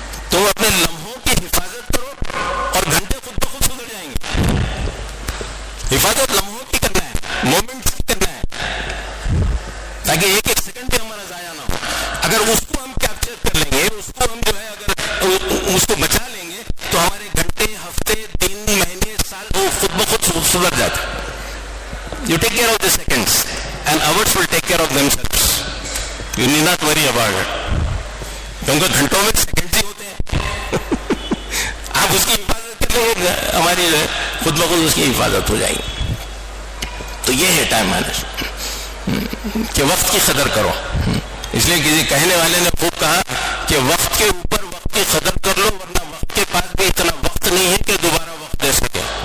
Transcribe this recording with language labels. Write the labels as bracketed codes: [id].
[ur] تو اپنے لمحوں کی حفاظت کرو اور گھنٹے خود بخود سدھر جائیں گے. حفاظت لمحوں کی کرنا ہے, مومنٹ کرنا ہے تاکہ ایک ایک سیکنڈ بھی ہمارا ضائع نہ ہو. اگر اس کو ہم کیپچر کر لیں گے, اس کو ہم جو ہے اگر اس کو بچا لیں گے تو ہمارے گھنٹے, ہفتے, دن, مہینے, سال وہ خود بخود سدھر جاتے. [en] You take care of the seconds and hours will take care of themselves. You need not worry about it. [ur] کیونکہ گھنٹوں میں سیکنڈز ہی ہوتے ہیں. آپ اس کی حفاظت کر لیں گے, ہماری جو ہے خود بخود اس کی حفاظت ہو جائے گی. تو یہ ہے ٹائم مینجمنٹ کہ وقت کی قدر کرو. اس لیے کسی کہنے والے نے خوب کہا کہ وقت کے اوپر وقت کی قدر کر لو, ورنہ وقت کے پاس بھی اتنا وقت نہیں ہے کہ دوبارہ وقت دے سکے.